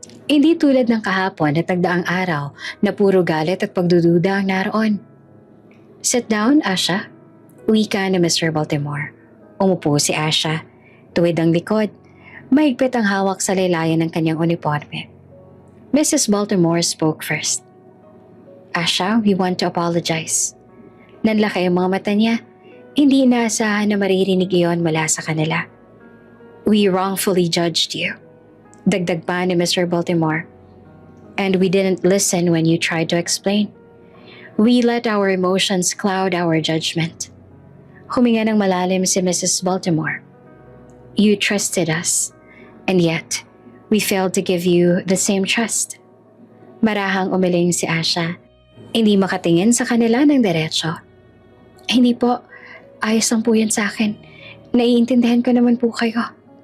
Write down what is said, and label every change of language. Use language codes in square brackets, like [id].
[tl] Hindi tulad ng kahapon at nagdaang araw na puro galit at pagdududa ang naroon. [en] "Sit down, Asha." [tl] Wika ni [en] Mr. Baltimore. [tl] Umupo si Asha. Tuwid ang likod. Mahigpit ang hawak sa laylayan ng kanyang uniforme. [en] Mrs. Baltimore spoke first. "Asha, we want to apologize." [tl] Nanlaki ang mga mata niya. Hindi inaasahan na maririnig iyon mula sa kanila. [en] "We wrongfully judged you." [tl] Dagdag pa ni [en] Mr. Baltimore. "And we didn't listen when you tried to explain. We let our emotions cloud our judgment." [tl] Huminga ng malalim si [en] Mrs. Baltimore. "You trusted us, and yet we failed to give you the same trust." [tl] Marahang umiling si Asha. Hindi makatingin sa kanila ng diretsyo. "Hindi po, ayos lang po yan sa akin. Naiintindihan ko naman po kayo.